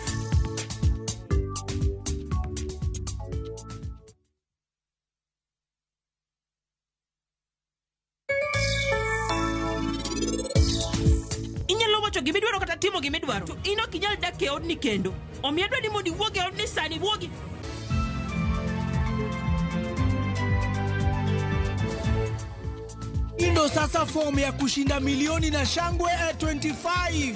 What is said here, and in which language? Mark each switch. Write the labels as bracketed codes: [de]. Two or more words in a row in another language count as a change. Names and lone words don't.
[luo] Gimidwaro kata timo gimidwaro to ino kinyal dak e odni kendo. Omiyo adwa ni mondo iwuog e odni sani, wuogi. [sw] Ndo sasa fomu ya kushinda milioni na shangwe at 25.